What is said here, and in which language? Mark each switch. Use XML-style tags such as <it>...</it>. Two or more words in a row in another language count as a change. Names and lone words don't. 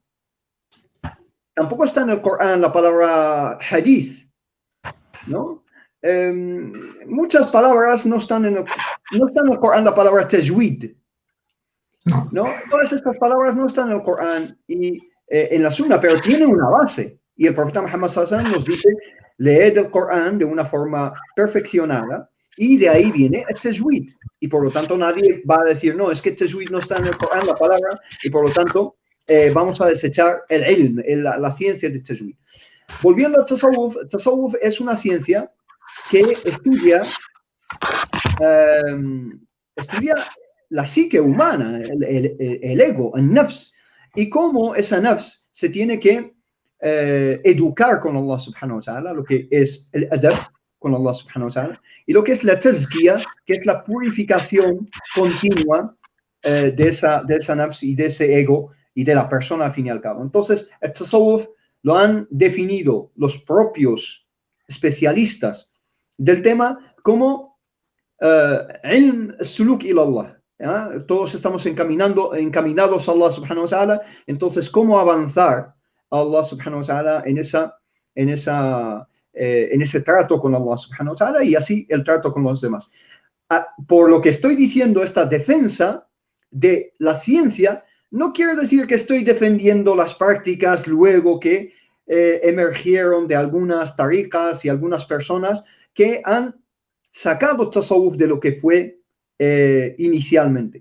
<es>Tampoco está en el Corán la palabra hadith, ¿no? Muchas palabras no están en el Corán la palabra tajwid, ¿no? Todas estas palabras no están en el Corán y en la Sunna, pero tienen una base. Y el profeta Muhammad</es> <ar>صلى الله عليه وسلم</ar> <es>nos dice, leed el Corán de una forma perfeccionada y de ahí viene el tajwid. Y por lo tanto nadie va a decir, no, es que tajwid no está en el Corán, la palabra, y por lo tanto vamos a desechar el ilm, la ciencia de tajwid. Volviendo a tasawwuf, tasawwuf es una ciencia que estudia la psique humana, el ego, el nafs, y cómo esa nafs se tiene que educar con</es> <ar>الله سبحانه وتعالى,</ar> <es>lo que es el adab con</es> <ar>الله سبحانه وتعالى,</ar> <es>y lo que es la tazkiya, que es la purificación continua de esa nafs y de ese ego y de la persona al fin y al cabo. Entonces, el tasawwuf lo han definido los propios especialistas del tema como</es> <ar>علم سلوك إلى الله.</ar> <es>¿Ya? Todos estamos encaminados a</es> <ar>الله سبحانه وتعالى.</ar> <es>Entonces, ¿cómo avanzar a</es> <ar>الله سبحانه وتعالى</ar> <es>en ese trato con</es> <ar>الله سبحانه وتعالى</ar> <es>y así el trato con los demás? Por lo que estoy diciendo, esta defensa de la ciencia no quiere decir que estoy defendiendo las prácticas luego que emergieron de algunas tariqas y algunas personas que han sacado tasawwuf de lo que fue inicialmente.</es>